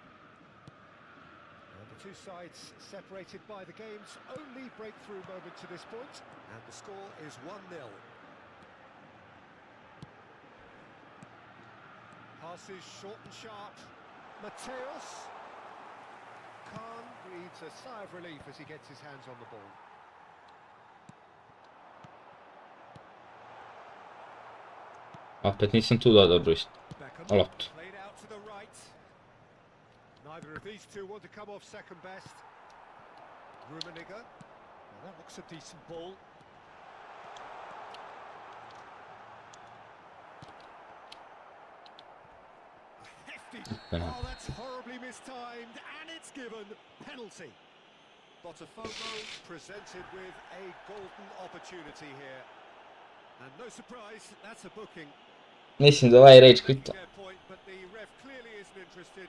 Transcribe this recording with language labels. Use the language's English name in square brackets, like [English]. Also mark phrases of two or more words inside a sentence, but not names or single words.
[English] The two sides separated by the game's only breakthrough moment to this point, and the score is 1-0. Passes short and sharp. Mateus. Khan breathes a sigh of relief as he gets his hands on the ball. [Bosnian] Opet nisam tu dobro isto. [English] Beckham [Bosnian] Loptu. [English] played out to the right. Neither of these two want to come off second best. Rummenigge. Well, that looks a decent ball. Hefty. Penalty. Oh, that's horribly mistimed, and it's given penalty. Botafogo presented with a golden opportunity here. And no surprise, that's a booking. [Bosnian] Mislim da ovaj [English] rage quita. Their point, but the ref clearly isn't interested.